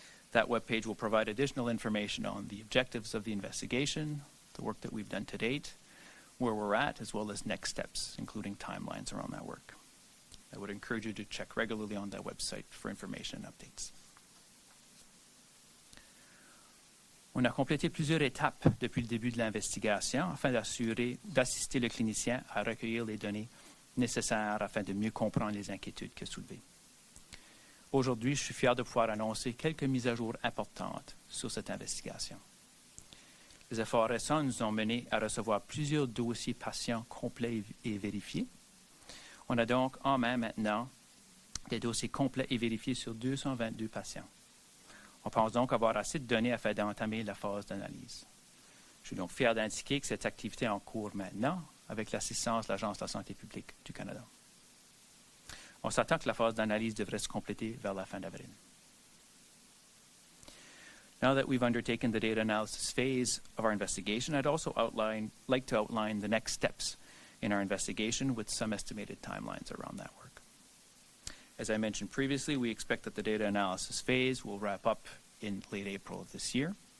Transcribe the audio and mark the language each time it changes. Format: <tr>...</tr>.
<en>That web page will provide additional information on the objectives of the investigation, the work that we've done to date, where we're at, as well as next steps, including timelines around that work. I would encourage you to check regularly on that website for information and updates.</en> <fr>On a complété plusieurs étapes depuis le début de l'investigation afin d'assister le clinicien à recueillir les données nécessaires afin de mieux comprendre les inquiétudes qu'il a soulevées. Aujourd'hui, je suis fier de pouvoir annoncer quelques mises à jour importantes sur cette investigation. Les efforts récents nous ont menés à recevoir plusieurs dossiers patients complets et vérifiés. On a donc en main maintenant des dossiers complets et vérifiés sur 222 patients. On pense donc avoir assez de données afin d'entamer la phase d'analyse. Je suis donc fier d'indiquer que cette activité est en cours maintenant avec l'assistance de l'Agence de la santé publique du Canada. On s'attend que la phase d'analyse devrait se compléter vers la fin d'avril.</fr> <en>Now that we've undertaken the data analysis phase of our investigation, I'd also like to outline the next steps in our investigation with some estimated timelines around that work. As I mentioned previously, we expect that the data analysis phase will wrap up in late April of this year.</en>